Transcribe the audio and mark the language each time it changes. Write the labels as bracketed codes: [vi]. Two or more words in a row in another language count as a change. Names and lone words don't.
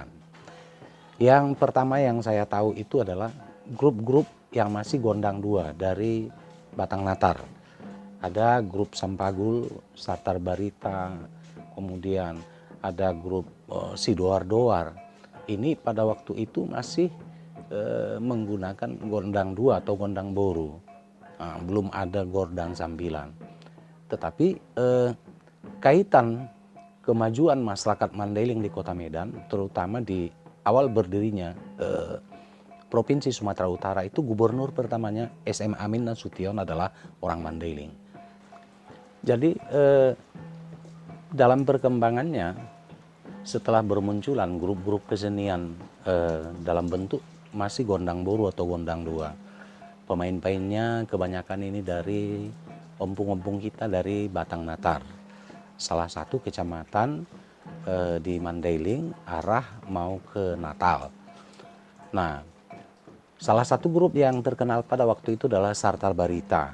[id] Yang pertama yang saya tahu itu adalah grup-grup yang masih gondang dua dari Batang Natar. Ada grup Sampagul, Satar Barita, kemudian ada grup Sidoar-Doar. Ini pada waktu itu masih menggunakan gondang dua atau gondang boru. Belum ada gordang sambilan. Tetapi kaitan kemajuan masyarakat Mandailing di Kota Medan, terutama di awal berdirinya Provinsi Sumatera Utara, itu gubernur pertamanya SM Amin Nasution adalah orang Mandailing. Jadi dalam perkembangannya setelah bermunculan grup-grup kesenian dalam bentuk masih gondang boru atau gondang dua, pemain-pemainnya kebanyakan ini dari ompung-ompung kita dari Batang Natar, salah satu kecamatan di Mandailing arah mau ke Natal. Nah, salah satu grup yang terkenal pada waktu itu adalah Sartar Barita.